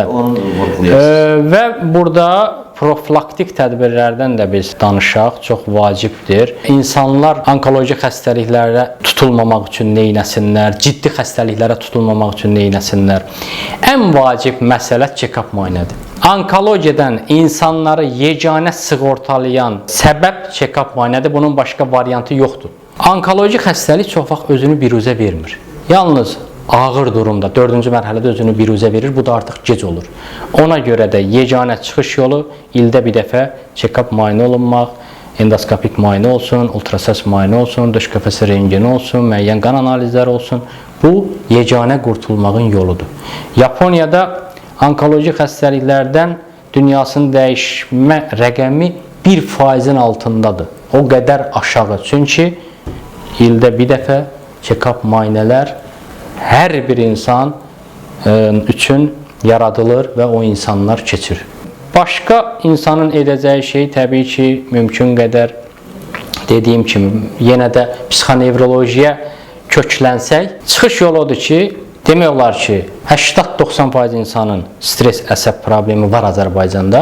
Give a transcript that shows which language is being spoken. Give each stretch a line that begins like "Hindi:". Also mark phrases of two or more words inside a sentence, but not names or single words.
Azerbaijani: Onu vurğulayasınız. Və burada profilaktik tədbirlərdən də biz danışaq, çox vacibdir. İnsanlar onkoloji xəstəliklərə tutulmamaq üçün nə etsinlər, ciddi xəstəliklərə tutulmamaq üçün nə etsinlər? Ən vacib məsələ check-up müayinədir. Onkologiyadan insanları yeganə sığortalayan səbəb check-up müayinədir. Bunun başqa variantı yoxdur. Onkoloji xəstəlik çox vaxt özünü biruzə vermir. Yalnız ağır durumda, 4-cü mərhələdə özünü biruzə verir, bu da artıq gec olur. Ona görə də yeganə çıxış yolu ildə bir dəfə check-up müayinə olunmaq, endoskopik müayinə olsun, ultrasəs müayinə olsun, döş qəfəsi rentgeni olsun, müəyyən qan analizləri olsun. Bu, yeganə qurtulmağın yoludur. Yaponiyada onkoloji xəstəliklərdən dünyasının dəyişmə rəqəmi 1%-in altındadır. O qədər aşağı. Çünki ildə bir dəfə check-up müayinələr hər bir insan üçün yaradılır və o insanlar keçir. Başqa insanın edəcəyi şey təbii ki, mümkün qədər dediyim kimi, yenə də psixonevrolojiyə köklənsək, çıxış yolu odur ki, demək olar ki, 80-90% insanın stres, əsəb problemi var Azərbaycanda.